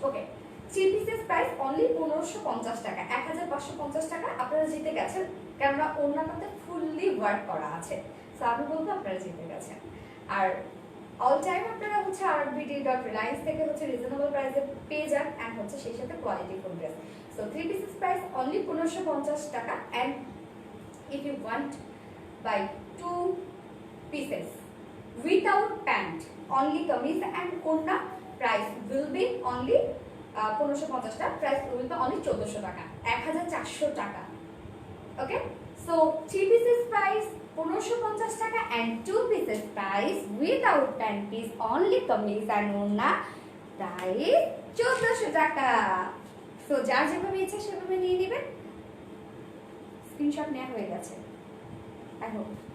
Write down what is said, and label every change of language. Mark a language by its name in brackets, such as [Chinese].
[Bangla] ওকে, 3 pieces price only 1550 টাকা, 1550 টাকা আপনারা জিতে গেছেন, কেননা ওড়নাটাতে ফুললি ওয়ার্ক করা আছে, সো আমি বলবো আপনারা জিতে গেছেন। আর অল টাইম আপনারা হচ্ছে rbt.reliance থেকে হচ্ছে রিজনেবল প্রাইসে পেয়ে যান এন্ড হচ্ছে সেই সাথে quality full dress. [English] So 3 pieces price only 1550 টাকা and if you want buy 2 pieces without pant only kameez and kurta price will be only 1550 টাকা, price will be only 1400 টাকা, 1400 টাকা। Okay, so 3 pieces price 1550 টাকা and 2 pieces price without pant is only kameez and kurta price 1400 টাকা। [Bangla] So যার যেভাবে ইচ্ছা সেভাবে নিয়ে নেবেন। স্ক্রিনশট নেওয়া হয়ে গেছে [English] I hope.